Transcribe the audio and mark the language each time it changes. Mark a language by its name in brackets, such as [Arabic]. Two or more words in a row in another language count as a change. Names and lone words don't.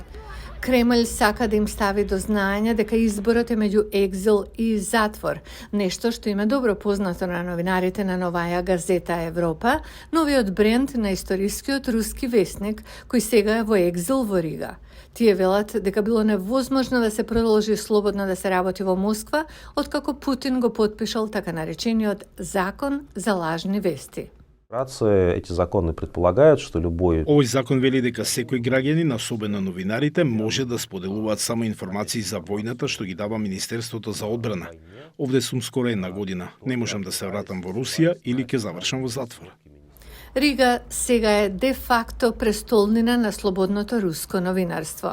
[Macedonian] Кремљ сака да им стави до знаење дека изборот е меѓу екзил и затвор, нешто што им е добро познато на новинарите на Новаја газета Европа, новиот бренд на историскиот руски весник, кој сега е во екзил во Рига. Тие велат дека било невозможно да се продолжи слободно да се работи во Москва, откако Путин го потпишал така наречениот закон за лажни вести. [Russian] Эти законы предполагают, что любой... [Macedonian] Овој закон вели дека секој граѓанин, особено новинарите, може да споделуваат само информации за војната што ги дава Министерството за одбрана. Овде сум скоро една година. Не можам да се вратам во Русија или ќе завршам во затвор. Рига сега е де-факто престолнина на слободното руско новинарство.